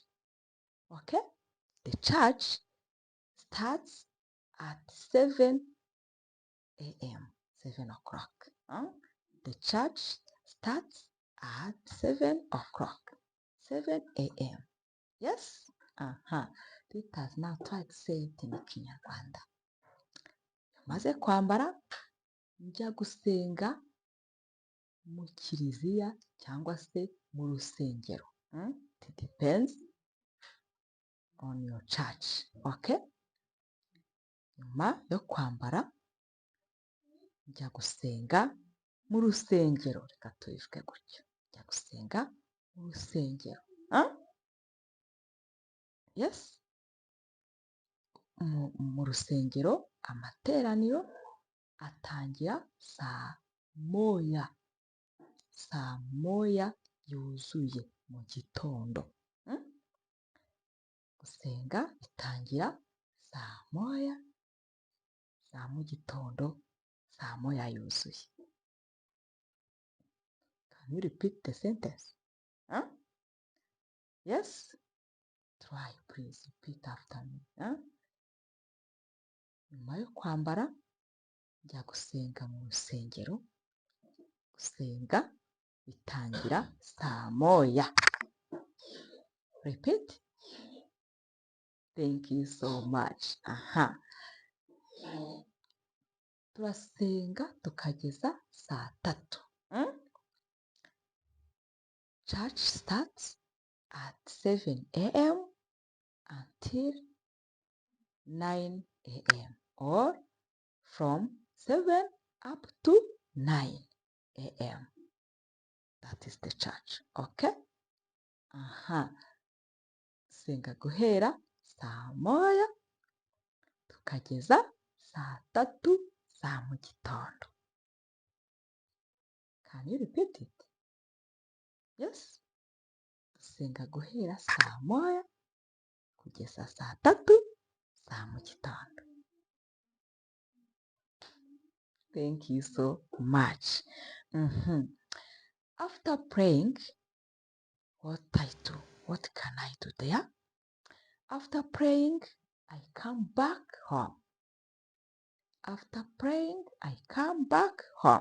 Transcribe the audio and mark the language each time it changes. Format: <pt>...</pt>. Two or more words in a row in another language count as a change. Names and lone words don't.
<en>Okay? The church starts at 7 a.m. 7 o'clock. The church starts at 7 o'clock. 7 a.m. Yes? Let us now try to say it in Kinyarwanda.</en> <rw>Maze kwambara njya gusenga mu kiliziya cyangwa se mu rusengero.</rw> <en>It depends on your church. Okay?</en> <rw>Nyuma yo kwambara njya gusenga mu rusengero. Reka tubivuge gutyo. Njya gusenga mu rusengero.</rw> <en>Yes?</en> <rw>Mu rusengero amateraniro atangira saa 1. Saa 1 yuzuye mu gitondo. Gusenga bitangira saa 1 za mu gitondo, saa 1 yuzuye.</rw> <en>Can you repeat the sentence? Yes? Try, please repeat after me.</en> <rw>Nyuma yo kwambara njya gusenga mu rusengero. Gusenga bitangira saa 1.</rw> <en>Repeat. Thank you so much.</en> <rw>Turasenga tukageza saa 3.</rw> <en>Church starts at 7 a.m. until 9 a.m. or from 7 up to 9 a.m. That is the church. Okay?</en> <rw>Senga guhera saa moya tukageza saa tatu za mu gitondo.</rw> <en>Can you repeat it? Yes?</en> <rw>Dusenga guhera saa moya kugeza saa tatu za mu gitondo.</rw> <en>Thank you so much. After praying, what I do? What can I do there? After praying, I come back home. After praying, I come back home.</en>